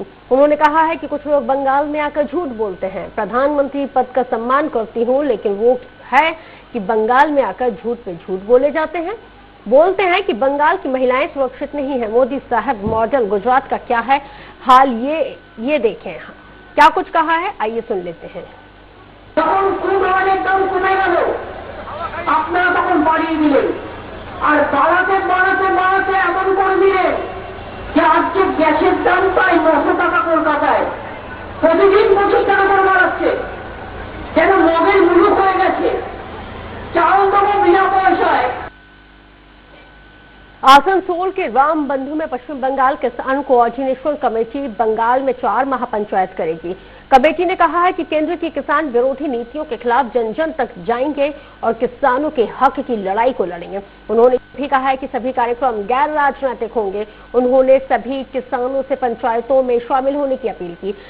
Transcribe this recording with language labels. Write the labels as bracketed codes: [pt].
[hi] उन्होंने कहा है कि कुछ लोग बंगाल में आकर झूठ बोलते हैं, प्रधानमंत्री पद का सम्मान करती हूं, लेकिन वो है कि बंगाल में आकर झूठ पे झूठ बोले जाते हैं। बोलते हैं कि बंगाल की महिलाएं सुरक्षित नहीं है। मोदी साहब मॉडल गुजरात का क्या है हाल, ये देखें क्या कुछ कहा है, आइए सुन लेते हैं। [bn] আপনারা তখন বাড়িয়ে দিলেন আর বাড়াতে বাড়াতে বাড়াতে এমন করে দিলেন যে আজকে গ্যাসের দাম প্রায় 900 টাকা কলকাতায়, প্রতিদিন 25 টাকা করে বাড়াচ্ছে, যেন মগের মুলুক হয়ে গেছে। চাল দেবো বিনা পয়সায়। [hi] आसनसोल के राम बंधु में पश्चिम बंगाल किसान कोऑर्डिनेशन कमेटी बंगाल में 4 महापंचायत करेगी। कमेटी ने कहा है कि केंद्र की किसान विरोधी नीतियों के खिलाफ जन जन तक जाएंगे और किसानों के हक की लड़ाई को लड़ेंगे। उन्होंने भी कहा है कि सभी कार्यक्रम गैर राजनीतिक होंगे। उन्होंने सभी किसानों से पंचायतों में शामिल होने की अपील की।